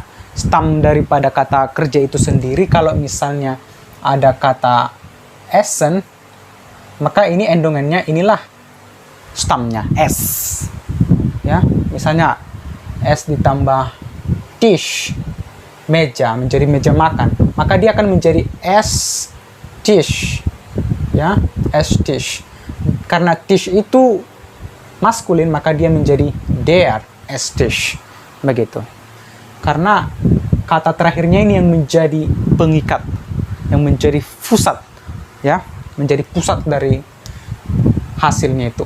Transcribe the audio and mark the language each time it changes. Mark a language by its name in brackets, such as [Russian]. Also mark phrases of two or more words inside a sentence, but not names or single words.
[Indonesian] Stam daripada kata kerja itu sendiri. Kalau misalnya ada kata essen, maka ini endungannya inilah stamnya, s, ya. Misalnya s ditambah tisch, meja, menjadi meja makan, maka dia akan menjadi [German] es tisch, [Indonesian] ya, [German] es tisch. [Indonesian] Karena tisch itu maskulin, maka dia menjadi [German] der Esstisch, [Indonesian] begitu. Karena kata terakhirnya ini yang menjadi pengikat, yang menjadi pusat, ya, menjadi pusat dari hasilnya itu.